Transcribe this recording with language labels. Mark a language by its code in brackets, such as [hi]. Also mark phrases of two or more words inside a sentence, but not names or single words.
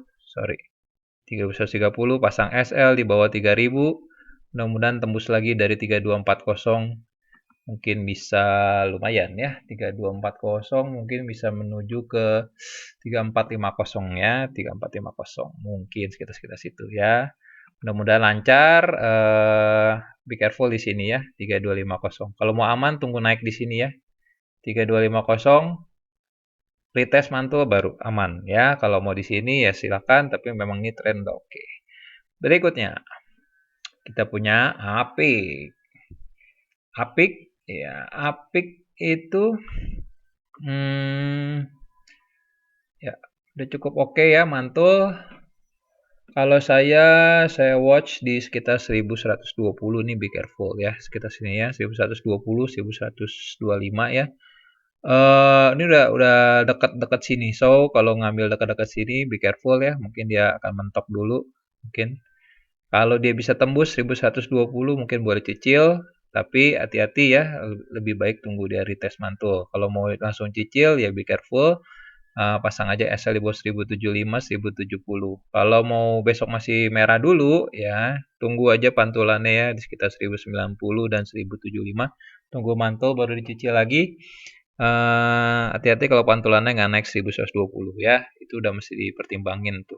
[id] Sorry, 3130 pasang SL di bawah 3000. Mudah-mudahan tembus lagi dari 3240. Mungkin bisa lumayan ya. 3240 mungkin bisa menuju ke 3450 ya. 3450 mungkin sekitar-sekitar situ ya. Mudah-mudahan lancar. [en] Be careful [id] di sini ya. 3250. Kalau mau aman tunggu naik di sini ya. 3250 retest mantul baru aman ya. Kalau mau di sini ya silakan, tapi memang ini tren udah oke. Berikutnya Kita punya Apik. Apik, ya, Apik itu ya udah cukup oke ya mantul. Kalau saya watch di sekitar 1120 nih, [en] be careful [id] ya, sekitar sini ya, 1120, 1125 ya. Ini udah dekat-dekat sini. So, kalau ngambil dekat-dekat sini, [en] be careful [id] ya. Mungkin dia akan mentok dulu. Mungkin kalau dia bisa tembus 1120 mungkin boleh cicil, tapi hati-hati ya, lebih baik tunggu dia retest mantul. Kalau mau langsung cicil ya [en] be careful. [id] Pasang aja SL di bawah 1075, 1070. Kalau mau besok masih merah dulu ya, tunggu aja pantulannya ya di sekitar 1090 dan 1075. Tunggu mantul baru dicicil lagi. Hati-hati kalau pantulannya nggak naik 1120 ya, itu udah mesti dipertimbangin tuh.